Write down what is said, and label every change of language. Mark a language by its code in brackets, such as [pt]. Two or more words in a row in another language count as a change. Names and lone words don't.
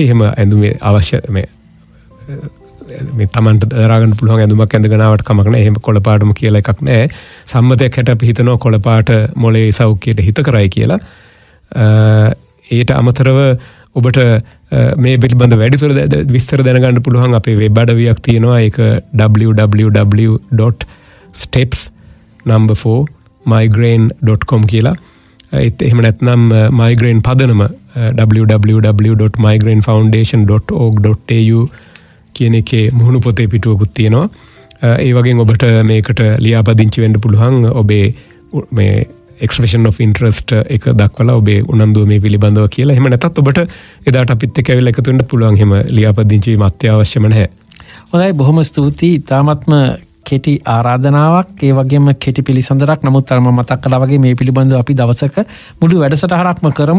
[si] එහෙම ඇඳුමේ අවශ්‍ය මේ තමන්ට දරා ගන්න පුළුවන් ඇඳුමක් ඇඳගෙන ආවට කමක් නැහැ. එහෙම කොළ පාටම කියලා එකක් නැහැ. සම්මතයක් හැට අපි හිතනවා කොළ පාට මොළයේ සෞඛ්‍යයට හිත කරයි කියලා. ඊට අමතරව ඔබට මේ පිළිබඳ වැඩිදුර විස්තර දැනගන්න පුළුවන් අපේ වෙබ් අඩවියක් තියෙනවා. ඒක www.steps4migraine.com කියලා. එහෙම නැත්නම් migraine පදනම www.migrainefoundation.org.au කියන එකේ මුහුණු පොතේ පිටුවකුත් තියෙනවා. ඒ වගේම ඔබට මේකට ලියාපදිංචි වෙන්න පුළුවන්. ඔබේ මේ [en] expression of interest [si] එක දක්වලා ඔබේ උනන්දුව මේ පිළිබඳව කියලා. එහෙම නැත්නම් ඔබට එදාට අපිත් එක්ක ඇවිල්ලා එකතු වෙන්න පුළුවන්. එහෙම ලියාපදිංචි වීම අත්‍යවශ්‍යම නැහැ. හොඳයි, බොහොම ස්තුතියි. තාමත්ම කෙටි ආරාධනාවක්, ඒ වගේම කෙටි පිළිසඳරක්. නමුත් අර මම මතක් කළා වගේ මේ පිළිබඳව අපි දවසක මුළු වැඩසටහනක්ම කරමු.